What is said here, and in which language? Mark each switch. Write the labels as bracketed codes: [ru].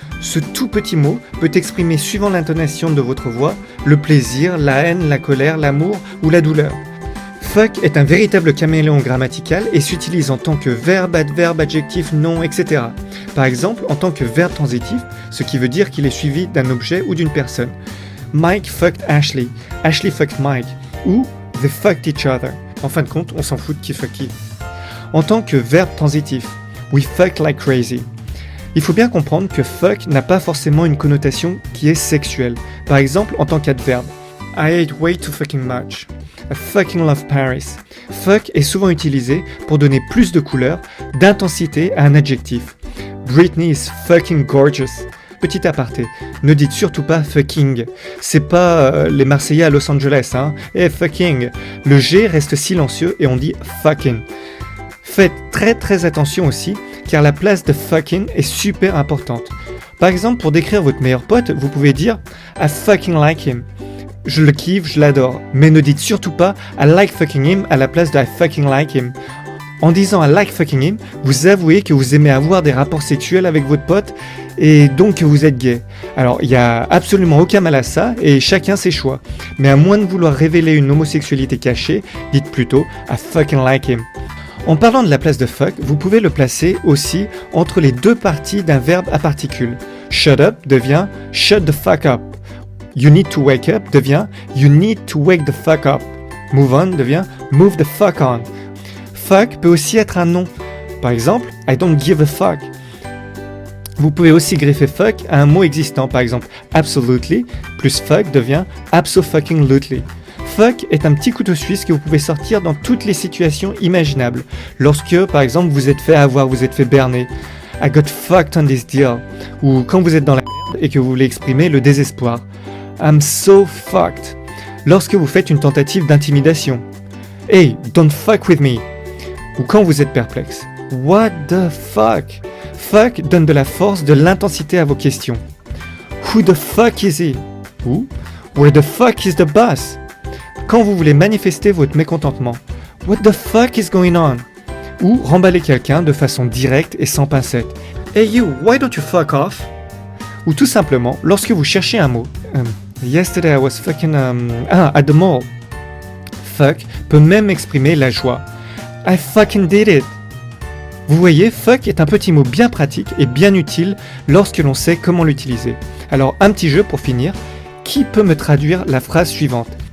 [fr] Ce tout petit mot peut exprimer, suivant l'intonation de votre voix, le plaisir, la haine, la colère, l'amour ou la douleur. Fuck est un véritable caméléon grammatical et s'utilise en tant que verbe, adverbe, adjectif, nom, etc. Par exemple, en tant que verbe transitif, ce qui veut dire qu'il est suivi d'un objet ou d'une personne. [en] Mike fucked Ashley, Ashley fucked Mike, ou they fucked each other. [fr] En fin de compte, on s'en fout de qui fuck qui. En tant que verbe transitif, [en] we fucked like crazy. [fr] Il faut bien comprendre que fuck n'a pas forcément une connotation qui est sexuelle. Par exemple, en tant qu'adverbe, [en] I ate way too fucking much. I fucking love Paris. [fr] Fuck est souvent utilisé pour donner plus de couleur, d'intensité à un adjectif. [en] Britney is fucking gorgeous. [fr] Petit aparté, ne dites surtout pas fucking. C'est pas les Marseillais à Los Angeles, hein. Eh fucking. Le G reste silencieux et on dit fucking. Faites très attention aussi, car la place de fucking est super importante. Par exemple, pour décrire votre meilleur pote, vous pouvez dire [en] I fucking like him. [fr] Je le kiffe, je l'adore. Mais ne dites surtout pas [en] I like fucking him [fr] à la place de [en] I fucking like him. [fr] En disant [en] I like fucking him, [fr] vous avouez que vous aimez avoir des rapports sexuels avec votre pote et donc que vous êtes gay. Alors, il n'y a absolument aucun mal à ça et chacun ses choix. Mais à moins de vouloir révéler une homosexualité cachée, dites plutôt [en] I fucking like him. [fr] En parlant de la place de fuck, vous pouvez le placer aussi entre les deux parties d'un verbe à particules. [en] Shut up devient shut the fuck up. You need to wake up devient you need to wake the fuck up. Move on devient move the fuck on. [fr] Fuck peut aussi être un nom. Par exemple, [en] I don't give a fuck. [fr] Vous pouvez aussi greffer fuck à un mot existant. Par exemple, absolutely plus fuck devient abso-fucking-lutely. Fuck est un petit couteau suisse que vous pouvez sortir dans toutes les situations imaginables. Lorsque, par exemple, vous êtes fait avoir, vous êtes fait berner. [en] I got fucked on this deal. [fr] Ou quand vous êtes dans la merde et que vous voulez exprimer le désespoir. [en] I'm so fucked. [fr] Lorsque vous faites une tentative d'intimidation. [en] Hey, don't fuck with me. [fr] Ou quand vous êtes perplexe. [en] What the fuck? [fr] Fuck donne de la force, de l'intensité à vos questions. [en] Who the fuck is he? Ou where the fuck is the boss? [fr] Quand vous voulez manifester votre mécontentement. [en] What the fuck is going on? [fr] Ou remballer quelqu'un de façon directe et sans pincette. [en] Hey you, why don't you fuck off? [fr] Ou tout simplement, lorsque vous cherchez un mot. [en] Yesterday I was fucking at the mall. [fr] Fuck peut même exprimer la joie. [en] I fucking did it. [fr] Vous voyez, fuck est un petit mot bien pratique et bien utile lorsque l'on sait comment l'utiliser. Alors, un petit jeu pour finir. Qui peut me traduire la phrase suivante?